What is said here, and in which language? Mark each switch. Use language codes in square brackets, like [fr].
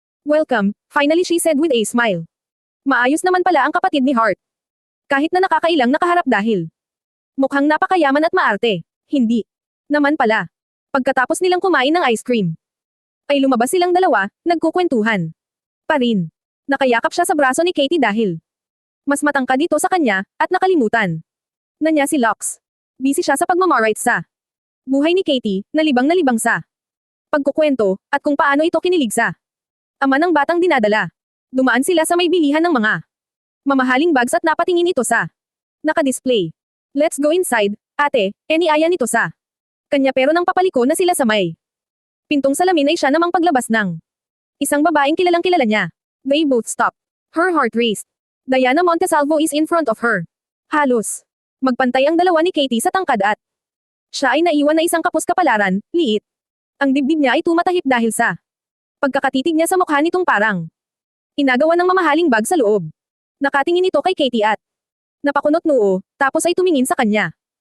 [en] Welcome, finally she said with a smile. [tl] Maayos naman pala ang kapatid ni Heart. Kahit na nakakailang nakaharap dahil mukhang napakayaman at maarte. Hindi naman pala. Pagkatapos nilang kumain ng ice cream, ay lumabas silang dalawa, nagkukwentuhan pa rin. Nakayakap siya sa braso ni Katie dahil mas matangkad dito sa kanya, at nakalimutan na niya si Lux. Busy siya sa pagmamaright sa buhay ni Katie, na libang sa pagkukwento, at kung paano ito kinilig sa ama ng batang dinadala. Dumaan sila sa may bilihan ng mga mamahaling bags at napatingin ito sa naka-display. [en] Let's go inside, [tl] ate, aya nito sa kanya pero nang papaliko na sila sa may pintong salamin ay siya namang paglabas ng isang babaeng kilalang kilala niya. [en] They both stopped. Her heart raced. Diana Montesalvo is in front of her. [tl] Halos. Magpantay ang dalawa ni Katie sa tangkad at siya ay naiwan na isang kapus-kapalaran, liit. Ang dibdib niya ay tumatahip dahil sa pagkakatitig niya sa mukha nitong parang inagawa ng mamahaling bag sa loob. Nakatingin ito kay Katie at napakunot noo, tapos ay tumingin sa kanya.